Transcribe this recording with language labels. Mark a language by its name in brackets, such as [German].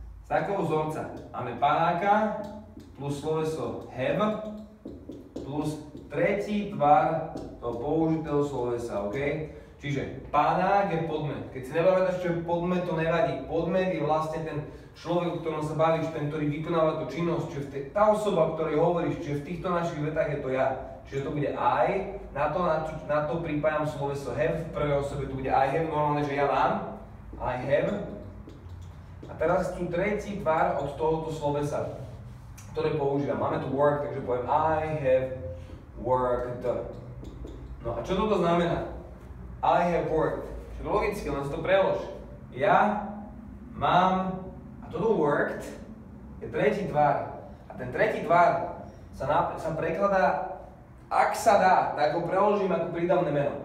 [Slovak] Z takého vzorca máme panáka plus sloveso have plus tretí tvar toho použitého slovesa, OK? Čiže panák je podmet. Keď si nepamätáš, čo je podmet, to nevadí. Podmet je vlastne ten človek, o ktorom sa bavíš, ten, ktorý vykonáva tú činnosť, čiže tá osoba, o ktorej hovoríš, čiže v týchto našich vetách je to ja. Čiže to bude I, na to pripájam sloveso have, v prvej osobe tu bude [English] I have, [Slovak] normálne, že ja mám, [English] I have. [Slovak] A teraz tu tretí tvar od tohoto slovesa, ktoré používam. Máme tu work, takže poviem [English] I have worked. [Slovak] No a čo toto znamená? [English] I have worked. [Slovak] Čiže logicky, len si to prelož. Ja mám, a toto worked je tretí tvar. A ten tretí tvar sa prekladá, ak sa dá, tak ho preložím ako prídavné meno.